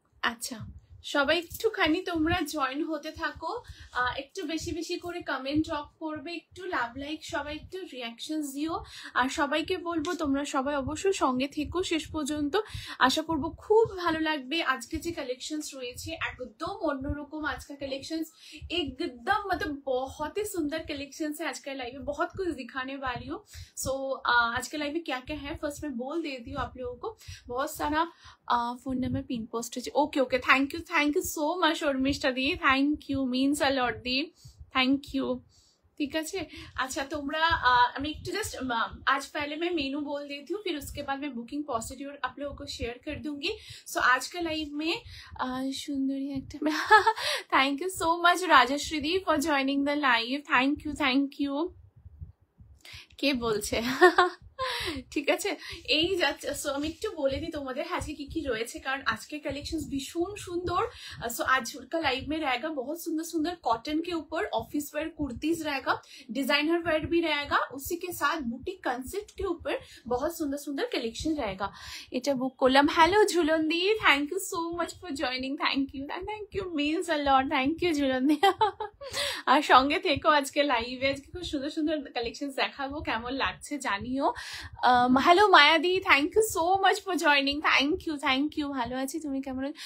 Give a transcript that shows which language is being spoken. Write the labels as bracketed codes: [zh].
[bn] আচ্ছা, সবাই একটুখানি তোমরা জয়েন হতে থাকো, একটু বেশি বেশি করে কমেন্ট ড্রপ করবে, একটু লাভ লাইক, সবাই একটু রিয়াকশনস দিও। আর সবাইকে বলবো তোমরা সবাই অবশ্যই সঙ্গে থেকো শেষ পর্যন্ত। আশা করব খুব ভালো লাগবে। আজকে যে কালেকশনস রয়েছে একদম অন্যরকম। [hi] आज का कलेक्शंस एकदम मतलब बहुत ही सुंदर कलेक्शंस है। आज का लाइव में बहुत कुछ दिखाने वाली हूँ। सो आज के लाइव में क्या क्या है फर्स्ट मैं बोल देती हूँ आप लोगों को। बहुत सारा फोन नंबर पिन पोस्ट है। Okay okay, [en] thank you so much [hi] Sharmishtha the, [en] thank you means a lot [hi] the, thank you. ठीक है। अच्छा [bn] তোমরা আমি একটু জাস্ট [hi] आज पहले मैं मेनू बोल देती हूँ, फिर उसके बाद मैं बुकिंग प्रोसीड्यूर आप लोगों को शेयर कर दूंगी। सो आज का लाइव में सुंदरी एक्टर में [en] Thank you so much Rajshri di for joining the live. Thank you. [bn] কে বলছে? ঠিক আছে, এই যাচ্ছে। সো আমি একটু বলে দিই তোমাদের আজকে কি কি রয়েছে, কারণ আজকে [hi] कलेक्शंस भीषण सुंदर। सो आज का लाइव में रहेगा बहुत सुंदर सुंदर कॉटन के ऊपर ऑफिस वेयर कुर्तीज रहेगा, डिजाइनर वेयर भी रहेगा, उसी के साथ बुटीक कंसेप्ट के ऊपर बहुत सुंदर सुंदर कलेक्शन रहेगा। [bn] এটা বুক করলাম। [en] Hello Jhulan di, thank you so much for joining. Thank you means a lot. Thank you Jhulan di. [bn] আর সঙ্গে থেকো আজকে লাইভে, আজকে খুব সুন্দর সুন্দর কালেকশনস দেখাবো, কেমন লাগছে জানিও। [en] Hello Mayadi, thank you so much for joining. Thank you. [bn] ভালো আছি, তুমি কেমন?